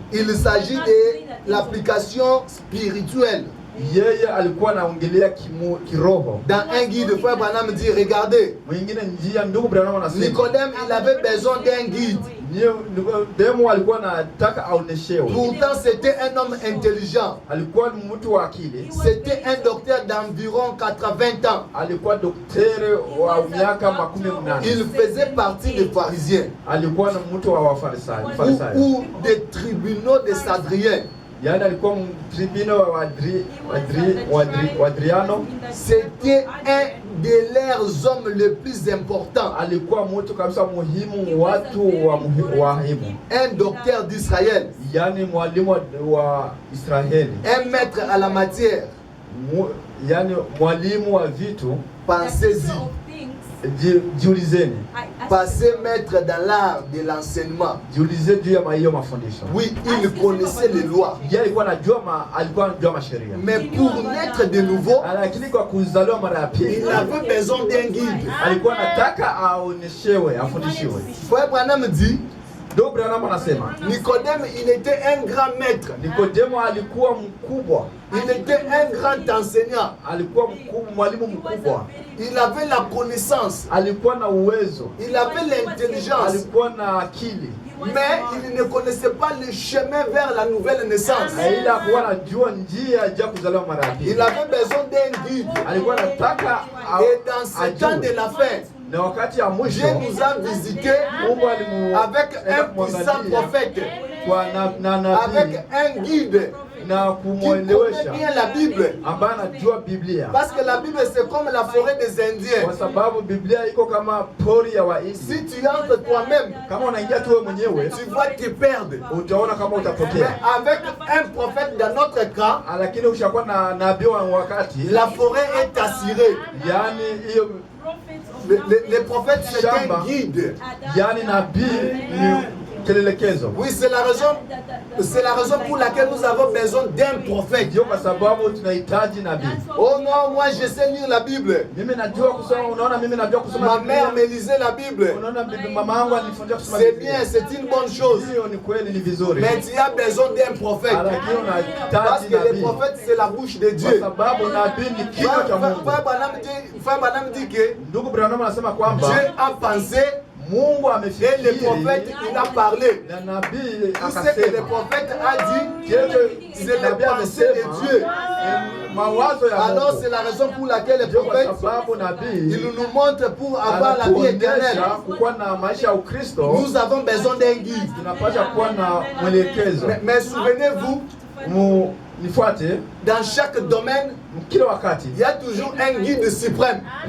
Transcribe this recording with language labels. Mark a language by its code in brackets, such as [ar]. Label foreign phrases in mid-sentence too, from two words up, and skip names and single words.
[fr] Il s'agit de l'application spirituelle. [sw] Yeye alikuwa anaongelea kiroho. [fr] Dans un guide, frère Branham dit, regardez, [sw] mwingine njia ndugu Branham anasema, [fr] Nicodème, il avait besoin d'un guide. [sw] Nicodème alikuwa anataka aoneshewe. [fr] Pourtant c'était un homme intelligent. [sw] Alikuwa mtu wa akili. [fr] C'était un docteur d'environ 80 ans. [sw] Alikuwa daktari wa miaka 80. [fr] Il faisait partie des pharisiens. [sw] Alikuwa mtu wa Wafarisayo. [fr] Ou des tribunaux des Sadriens. [sw] Yani alikuwa tribunal wa Adriano. [fr] C'était un de leurs hommes les plus importants. [sw] Alikuwa mtu kabisa muhimu, watu wa muhimu. [fr] Un docteur d'Israël. [sw] Yani mwalimu wa Israeli. [fr] Un maître à la matière. [sw] Yani mwalimu wa vitu. [fr] Pensez-y. [sw] Jiulizeni. [fr] Passé maître dans l'art de l'enseignement. [sw] Jiulize juu ya hiyo mafundisho. [fr] Oui, il connaissait les lois. [sw] Yeye alikuwa anajua masheria. [fr] Mais pour naître de nouveau, [sw] lakini kwa kuzaliwa mara ya pili, [fr] il avait besoin d'un guide. [sw] Alikuwa anataka aoneshewe, afundishiwe. [fr] Frère Branham dit, [sw] ndugu Branham anasema, [fr] Nicodème, il était un grand maître. [sw] Nicodème alikuwa mkubwa. [fr] Il était un grand enseignant. [sw] Alikuwa mkubwa, mwalimu mkubwa. [fr] Il avait la connaissance. [sw] Alikuwa na uwezo. [fr] Il avait l'intelligence. [sw] Alikuwa na akili. [fr] mais il ne connaissait pas le chemin vers la nouvelle naissance. [sw] Ila hakuwa anajua njia ya kuzaliwa mara ya pili. [fr] Il avait besoin d'un guide. [sw] Alikuwa anataka [fr] Et dans ce temps de la fin, [sw] na wakati ya mwisho [fr] Dieu nous a visité avec un puissant prophète, avec un guide [sw] na [fr] kumwelewesha bien la Bible, [sw] ambaye anajua Biblia, [fr] parce que la Bible c'est comme la forêt des Indiens. [sw] Kwa sababu Biblia iko kama pori ya Wahindi. [fr] Si tu entres toi-même, [sw] kama unaingia tu wewe mwenyewe, [fr] tu vas te perdre. [sw] Utaona kama utapotea. [fr] Mais avec un prophète dans notre camp, [sw] lakini ukishakuwa na nabii wa wakati, [fr] la forêt est assurée. [sw] Yani hiyo [fr] les prophètes c'est un guide. [sw] Yani nabii ni kelelekezo. [fr] Oui, c'est la raison pour laquelle nous avons besoin d'un prophète. [sw] Ndio kwa sababu tunahitaji nabii. [fr] Oh non, moi je sais lire la Bible. [sw] Mimi najua kusoma, unaona mimi najua kusoma. [fr] Ma mère me lisait la Bible. [sw] Unaona mama yangu alifundisha kusoma. [fr] C'est bien, c'est une bonne chose. [sw] Hiyo ni kweli, ni vizuri. [fr] Mais tu as besoin d'un prophète. Parce que le prophète c'est la bouche de Dieu. [sw] Kwa sababu nabii ni kinywa cha Mungu. [fr] Frère Branham dit que [sw] ndugu Branham anasema kwamba [fr] Dieu a pensé, [sw] Mungu amefikiri, [fr] et le prophète il a parlé. [sw] Na nabii akasema. [fr] Tout ce que le prophète a dit, c'est le pensée de Dieu. Alors c'est la raison pour laquelle le prophète il nous montre pour avoir la vie éternelle. Nous avons besoin d'un guide. Mais souvenez-vous, dans chaque domaine, il y a toujours un guide suprême.